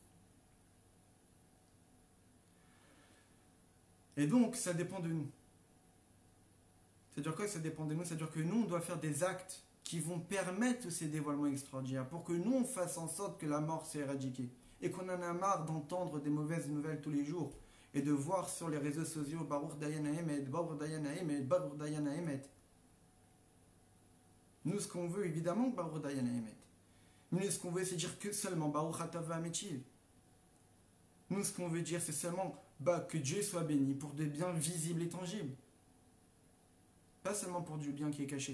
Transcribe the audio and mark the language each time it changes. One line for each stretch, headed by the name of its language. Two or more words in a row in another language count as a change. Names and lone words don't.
French: Et donc, ça dépend de nous. C'est-à-dire quoi? Ça dépend de nous, c'est-à-dire que nous, on doit faire des actes qui vont permettre ces dévoilements extraordinaires, pour que nous, on fasse en sorte que la mort soit éradiquée, et qu'on en a marre d'entendre des mauvaises nouvelles tous les jours et de voir sur les réseaux sociaux
Hebrew: ברוך דיין האמת, ברוך דיין האמת, ברוך דיין האמת.
French: Nous, ce qu'on veut, évidemment,
Hebrew: ברוך דיין האמת.
French: Nous, ce qu'on veut, c'est dire que seulement
Hebrew: ברוך הטוב והמטיב.
French: Nous, ce qu'on veut dire, c'est seulement que Dieu soit béni pour des biens visibles et tangibles. Pas seulement pour du bien qui est caché.